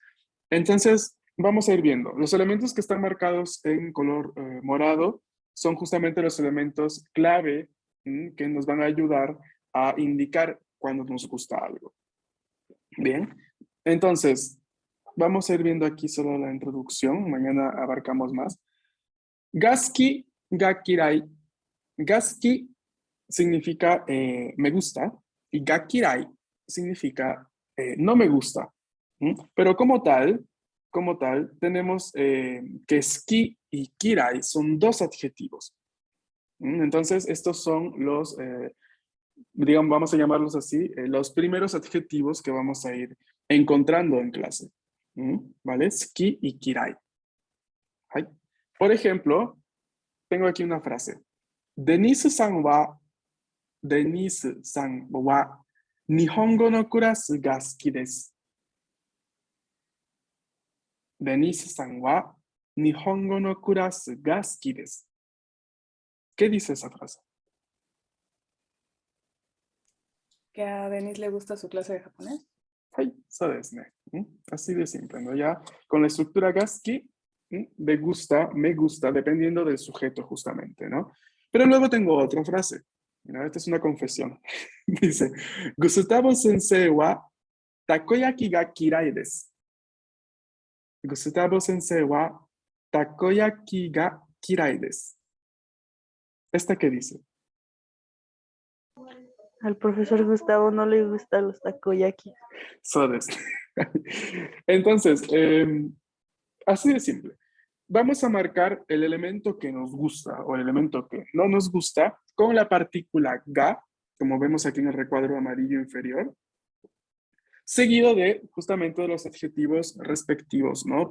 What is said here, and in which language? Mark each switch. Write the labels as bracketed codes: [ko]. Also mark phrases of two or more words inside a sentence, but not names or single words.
[es] Entonces, vamos a ir viendo. Los elementos que están marcados en color morado son justamente los elementos clave que nos van a ayudar a indicar cuando nos gusta algo. Bien, entonces, vamos a ir viendo aquí solo la introducción. Mañana abarcamos más. [ja] が好き が嫌い. [es] Gaski significa me gusta y [ja] が嫌い [es] significa no me gusta. Pero como tal, tenemos que ski y kirai son dos adjetivos. Entonces, estos son los, digamos, vamos a llamarlos así, los primeros adjetivos que vamos a ir encontrando en clase. ¿Vale? Ski y kirai. ¿Hai? Por ejemplo, tengo aquí una frase. [ja] Denise-sanは日本語のクラスが好きです. Denise-sanは日本語のクラスが好きです. [es] ¿Qué dice esa frase? Que a Denise le gusta su clase de japonés. [ja] はい、そうですね. [es] Así de simple, ¿no? Ya con la estructura gaski, de gusta, me gusta, dependiendo del sujeto justamente, ¿no? Pero luego tengo otra frase. Mira, esta es una confesión. [ja] Dice, Gustavo先生はたこ焼きが嫌いです. Gustavo先生はたこ焼きが嫌いです. [es] ¿Esta qué dice? Al profesor Gustavo no le gustan los takoyaki. [ja] そうです. [es] Entonces, Así de simple. Vamos a marcar el elemento que nos gusta o el elemento que no nos gusta con la partícula ga, como vemos aquí en el recuadro amarillo inferior, seguido de justamente de los adjetivos respectivos, ¿no?